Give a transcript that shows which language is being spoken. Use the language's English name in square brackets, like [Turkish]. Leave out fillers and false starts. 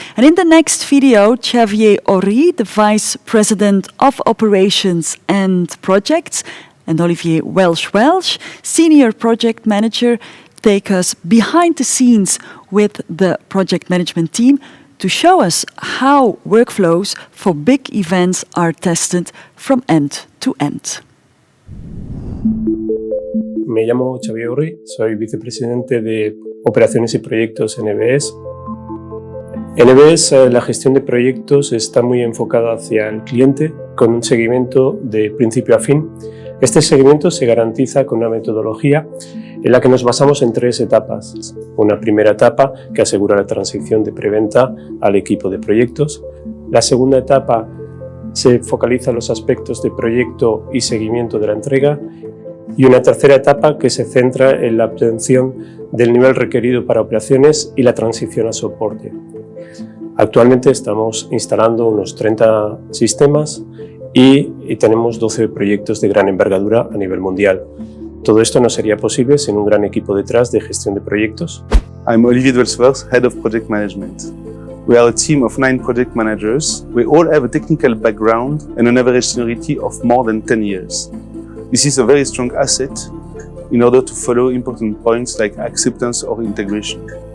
[English] And in the next video, Xavier Horry, the Vice President of Operations and Projects, and Olivier Welsh, Senior Project Manager, take us behind the scenes with the project management team to show us how workflows for big events are tested from end to end. [Spanish] Me llamo Xavier Horry, soy vicepresidente de Operaciones y Proyectos en EVS. En EVS la gestión de proyectos está muy enfocada hacia el cliente con un seguimiento de principio a fin. Este seguimiento se garantiza con una metodología en la que nos basamos en 3 etapas. Una primera etapa que asegura la transición de preventa al equipo de proyectos. La segunda etapa se focaliza en los aspectos de proyecto y seguimiento de la entrega. Y una tercera etapa que se centra en la obtención del nivel requerido para operaciones y la transición a soporte. Actualmente estamos instalando unos 30 sistemas y tenemos 12 proyectos de gran envergadura a nivel mundial. Todo esto no sería posible sin un gran equipo detrás de gestión de proyectos. [English] I'm Olivier Welsh, Head of Project Management. We are a team of 9 project managers. We all have a technical background and an average seniority of more than 10 years. This is a very strong asset in order to follow important points like acceptance or integration.